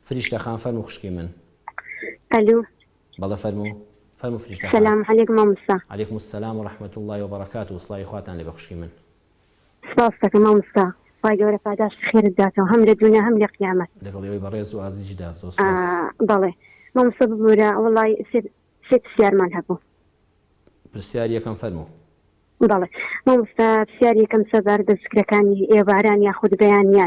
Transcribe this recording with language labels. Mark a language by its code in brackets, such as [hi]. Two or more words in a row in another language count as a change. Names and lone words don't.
[ckb] فریشتەخان فەرموو خوشکی من. الو بەڵێ فەرموو فریشتەخان. [ar] السلام عليكم مامۆستا. عەلەیکم السلام ورحمة الله وبركاته. [ckb] وسڵاوی خواتان لێبێ خوشکی من. سپاس دەکەم مامۆستا. خوای گەورە پاداش خێرت داتەوە هەم لە دنیا هەم لە قیامەت. لەگەڵ بەڕێز و ئازیزیشدا زۆر سپاس. بەڵێ مامۆستا ببوورە وەڵی سێ پرسیارمان هەبوو. پرسیار یەکەم فەرموو. بەڵێ مامۆستا پرسیار یەکەم سەبار بە زیکرەکانی ئێواران یاخود بەیانیان.